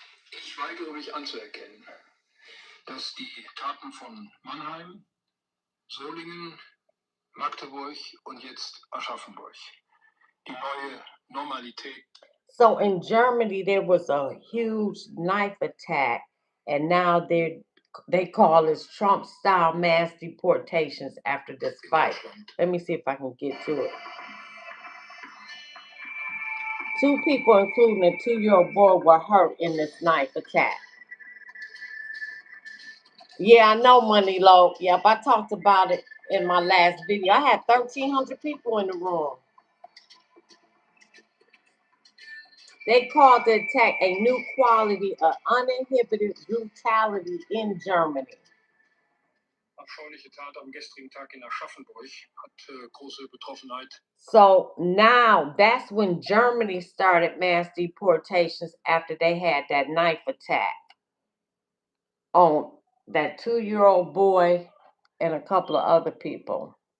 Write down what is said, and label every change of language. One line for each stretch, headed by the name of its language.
German: Ich weigere mich anzuerkennen, dass die Taten von Mannheim, Solingen, Magdeburg und jetzt Aschaffenburg die neue Normalität.
English: So in Germany there was a huge knife attack, and now they call it Trump style mass deportations after this fight. Let me see if I can get to it. Two people, including a 2-year-old boy, were hurt in this knife attack. Yeah, I know, Money Low. Yep, I talked about it in my last video. I had 1,300 people in the room. They called the attack a new quality of uninhibited brutality in Germany.
German: Abscheuliche Tat am gestrigen Tag in Aschaffenburg hat große Betroffenheit.
English: So now that's when Germany started mass deportations after they had that knife attack on that 2-year-old boy and a couple of other people.